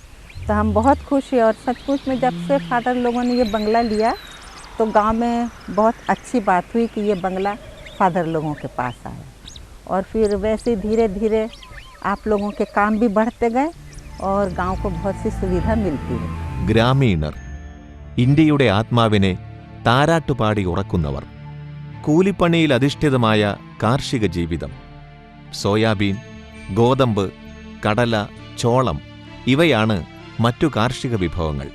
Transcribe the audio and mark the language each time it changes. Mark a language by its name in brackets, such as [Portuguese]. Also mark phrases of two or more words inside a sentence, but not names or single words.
[Hindi] तो हम बहुत खुश हैं और सचमुच में जब से फादर लोगों ने ये बंगला लिया तो गांव में बहुत अच्छी बात हुई कि ये बंगला फादर लोगों के पास आया और फिर वैसे धीरे धीरे आप लोगों के काम भी बढ़ते गए और गांव को बहुत सी सुविधा मिलती है. [Malayalam] ഗ്രാമീണർ, ഇന്ത്യയുടെ ആത്മാവിനെ താരാട്ടുപാടി ഉറക്കുന്നവർ. കൂലിപ്പണിയിൽ അധിഷ്ഠിതമായ കാർഷിക ജീവിതം. സോയാബീൻ, ഗോതമ്പ്, കടല, ചോളം ഇവയാണ് മറ്റു കാർഷിക വിഭവങ്ങൾ.